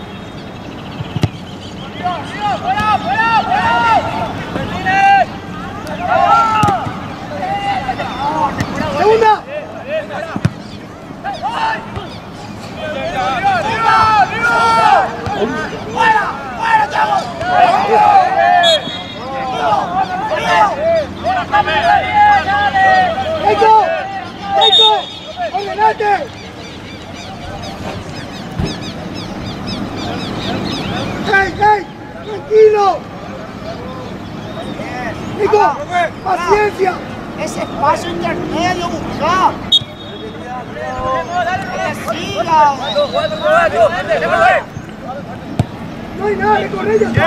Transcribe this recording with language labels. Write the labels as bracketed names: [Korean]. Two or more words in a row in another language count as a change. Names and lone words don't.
[Spanish] ¡Fuera! ¡Segunda! ¡Fuera, chavos! ¡Eiko! ¡Ordenate! ¡Ey! ¡Tranquilo! ¡Nico! ¡Paciencia! Ese espacio intermedio, buscar. ¡Siga! ¡No hay nada de correr!